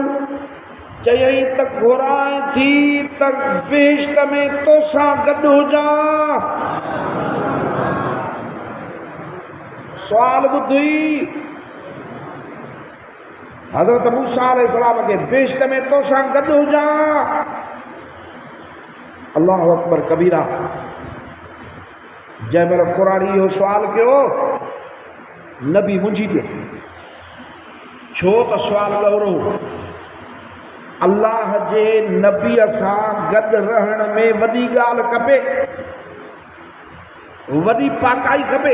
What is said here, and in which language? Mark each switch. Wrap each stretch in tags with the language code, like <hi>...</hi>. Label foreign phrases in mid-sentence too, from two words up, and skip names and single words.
<sd>चयईं त घुराए थी त बेश्त में तोसां गॾु हुजां। सुवाल ॿुधी हज़रत मूसा अलैहिस्सलाम खे, बेश्त में तोसां गॾु हुजां।</sd> <ar>الله أكبر كبيرا.</ar> <sd>जंहिं महिल कुराड़ी इहो सुवाल कयो, नबी मुंझी पियो। छो त सुवाल ॾोरो, अल्लाह जे नबीअ सां गॾु रहण में वॾी ॻाल्हि खपे, वॾी पाकाई खपे।</sd>